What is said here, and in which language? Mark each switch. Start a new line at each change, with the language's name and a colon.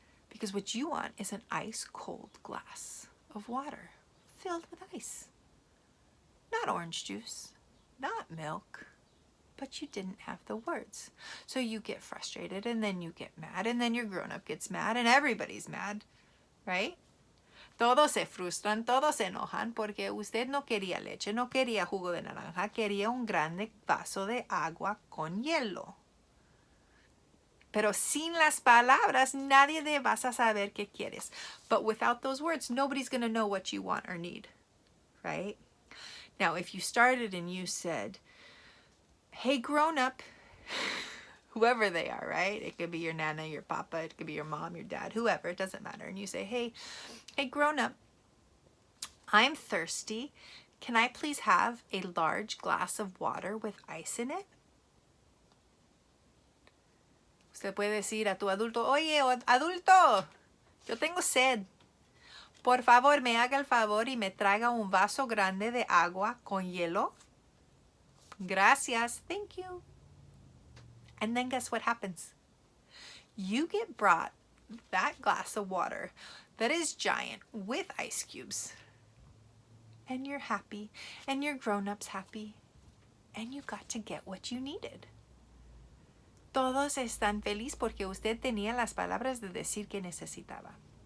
English: Because what you want is an ice-cold glass of water filled with ice. Not orange juice, not milk, but you didn't have the words. So you get frustrated, and then you get mad, and then your grown-up gets mad, and everybody's mad, right?
Spanish: Todos se frustran, todos se enojan porque usted no quería leche, no quería jugo de naranja, quería un grande vaso de agua con hielo. Pero sin las palabras, nadie te vas a saber qué quieres.
English: But without those words, nobody's going to know what you want or need, right? Now, if you started and you said, hey, grown up, whoever they are, right? It could be your nana, your papa, it could be your mom, your dad, whoever, it doesn't matter. And you say, hey, grown up, I'm thirsty. Can I please have a large glass of water with ice in it?
Spanish: Usted puede decir a tu adulto, oye, adulto, Yo tengo sed. Por favor, me haga el favor y me traiga un vaso grande de agua con hielo. Gracias.
English: Thank you. And then guess what happens? You get brought that glass of water that is giant with ice cubes. And you're happy. And your grown-ups happy. And you got to get what you needed.
Spanish: Todos están felices porque usted tenía las palabras de decir que necesitaba.